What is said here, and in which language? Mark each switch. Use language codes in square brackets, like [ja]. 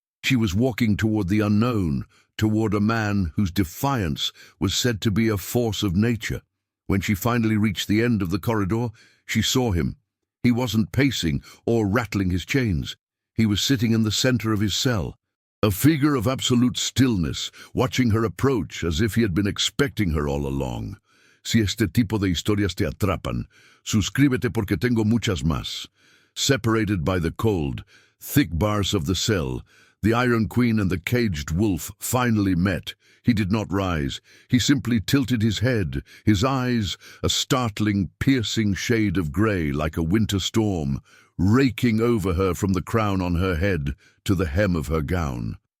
[en] She was walking toward the unknown, toward a man whose defiance was said to be a force of nature. When she finally reached the end of the corridor, she saw him. He wasn't pacing or rattling his chains. He was sitting in the center of his cell, a figure of absolute stillness, watching her approach as if he had been expecting her all along. [es] Si este tipo de historias te atrapan, suscríbete porque tengo muchas más. [en] Separated by the cold, thick bars of the cell, the Iron Queen and the caged wolf finally met. He did not rise. He simply tilted his head, his eyes a startling, piercing shade of grey like a winter storm, raking over her from the crown on her head to the hem of her gown.